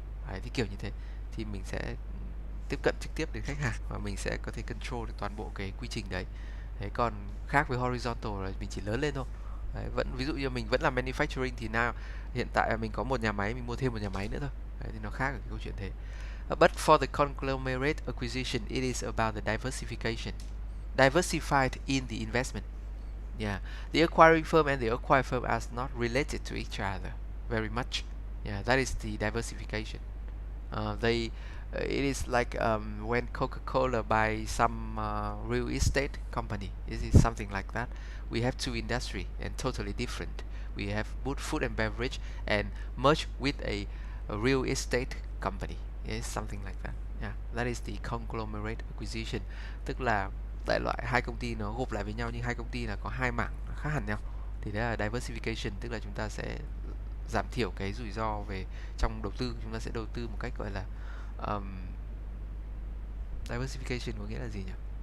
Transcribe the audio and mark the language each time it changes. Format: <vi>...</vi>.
<vi>Đấy, thì kiểu như thế thì mình sẽ tiếp cận trực tiếp đến khách hàng, và mình sẽ có thể control được toàn bộ cái quy trình đấy. Thế còn khác với horizontal là mình chỉ lớn lên thôi. Đấy, vẫn ví dụ như mình vẫn là manufacturing, thì now hiện tại mình có một nhà máy, mình mua thêm một nhà máy nữa thôi. Đấy, thì nó khác ở cái câu chuyện thế.</vi> <en>But for the conglomerate acquisition, it is about the diversification, diversified in the investment. Yeah, the acquiring firm and the acquired firm are not related to each other very much. Yeah, that is the diversification. It is like when Coca-Cola buys some real estate company. It is something like that. We have two industry and totally different. We have food and beverage and merge with a real estate company. It's something like that. Yeah, that is the conglomerate acquisition.</en> <vi>Tức là đại loại hai công ty nó gộp lại với nhau, nhưng hai công ty là có hai mảng khác hẳn nhau. Thì đấy là diversification, tức là chúng ta sẽ giảm thiểu cái rủi ro về trong đầu tư. Chúng ta sẽ đầu tư một cách gọi là diversification có nghĩa là gì nhỉ?</vi>